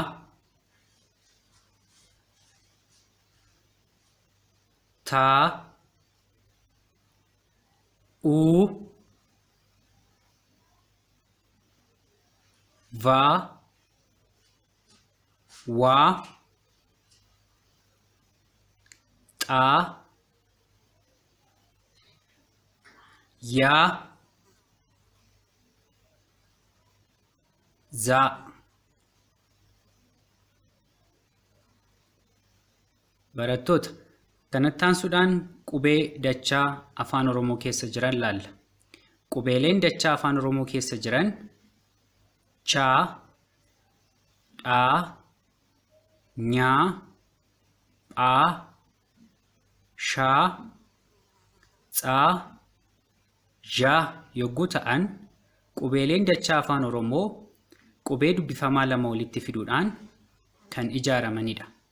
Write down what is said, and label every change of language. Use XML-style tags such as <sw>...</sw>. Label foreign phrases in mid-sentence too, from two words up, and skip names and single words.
<om>Ta, U, Va, Wa, Ta, Ya, Za. Barattoota kanatti aansuudhaan qubee dachaa afaan Oromoo keessa jiran laalla. Qubeeleen dachaa afaan Oromoo keessa jiran Cha, Dha, Nya, Pha, Sha, Tsa, Ja yogguu ta'an qubeeleen dachaa afaan Oromoo qubee dubbifamaa lama walitti fiduudhaan kan ijaaramanidha.</om>